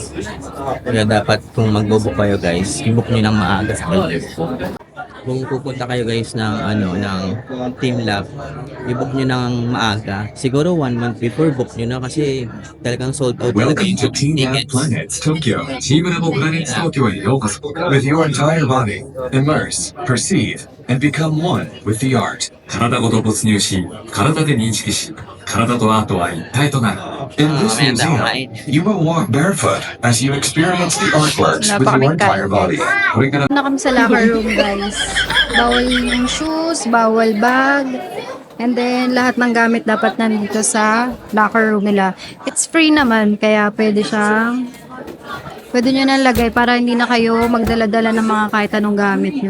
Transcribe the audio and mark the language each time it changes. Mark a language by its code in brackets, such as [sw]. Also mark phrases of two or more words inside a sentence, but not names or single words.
[tl] Kaya dapat kung mag-book kayo guys, i-book nyo ng maaga. kung pupunta kayo guys ng ng Team Lab, i-book nyo ng maaga. Siguro [en] 1 month before, [tl] book nyo na kasi talagang sold out talaga [en] Welcome to [tl] yung Team Lab [en] tickets. [ja] Planets Tokyo. Team Lab Planets Tokyo へようこそ. [en] With your entire body, immerse, perceive, and become one with the art. [ja] 体ごと没入し、体で認識し、体とアートは一体となる。 [en] In this museum, you will walk barefoot as you experience the artworks with your entire body. [ja] これから [tl] Na kami sa locker room, guys. Bawal yung shoes, bawal bag. [en] And then, [tl] lahat ng gamit dapat nandito sa locker room nila. [en] It's free [tl] naman, kaya pwede nyo nalagay para hindi na kayo magdala-dala ng mga kahit anong gamit nyo.